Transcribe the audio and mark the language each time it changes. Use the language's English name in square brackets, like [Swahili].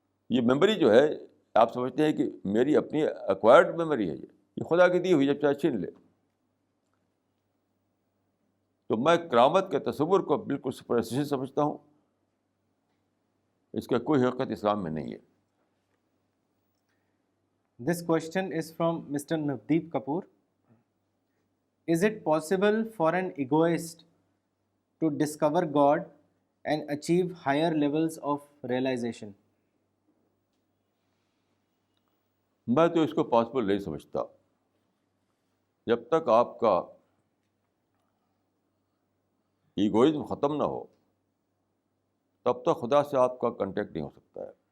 [Urdu] یہ میموری جو ہے آپ سمجھتے ہیں کہ میری اپنی ایکوائرڈ میموری ہے, یہ خدا کی دی ہوئی, جب چاہے چھین لے. تو میں کرامت کے تصور کو بالکل سپرسٹیشن سمجھتا ہوں. اس کا کوئی حقیقت اسلام میں نہیں ہے. [English] This question is from Mr. Navdeep Kapoor. Is it possible for an egoist to discover God and achieve higher levels of realization? [Urdu] میں تو اس کو پاسبل نہیں سمجھتا. جب تک آپ کا ایگوئزم ختم نہ ہو تب تک خدا سے آپ کا کنٹیکٹ نہیں ہو سکتا ہے.